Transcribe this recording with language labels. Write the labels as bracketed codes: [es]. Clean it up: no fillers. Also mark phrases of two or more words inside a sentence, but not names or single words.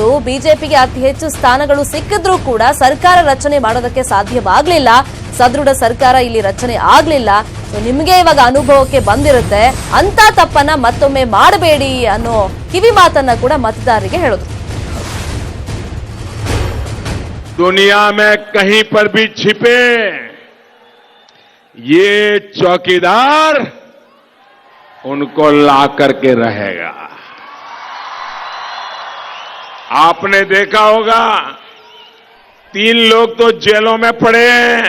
[kn] ಬಿಜೆಪಿಗೆ ಅತಿ ಹೆಚ್ಚು ಸ್ಥಾನಗಳು ಸಿಕ್ಕಿದ್ರೂ ಕೂಡ ಸರ್ಕಾರ ರಚನೆ ಮಾಡೋದಕ್ಕೆ ಸಾಧ್ಯವಾಗಲಿಲ್ಲ. ಸದೃಢ ಸರ್ಕಾರ ಇಲ್ಲಿ ರಚನೆ ಆಗ್ಲಿಲ್ಲ. ನಿಮಗೆ ಇವಾಗ ಅನುಭವಕ್ಕೆ ಬಂದಿರುತ್ತೆ, ಅಂತ ತಪ್ಪನ್ನ ಮತ್ತೊಮ್ಮೆ ಮಾಡಬೇಡಿ ಅನ್ನೋ ಕಿವಿ ಮಾತನ್ನ ಕೂಡ ಮತದಾರರಿಗೆ ಹೇಳಿದ್ರು. [hi] दुनिया में कहीं पर भी छिपे ये चौकीदार उनको ला करके रहेगा। आपने देखा होगा 3 लोग तो जेलों में पड़े हैं।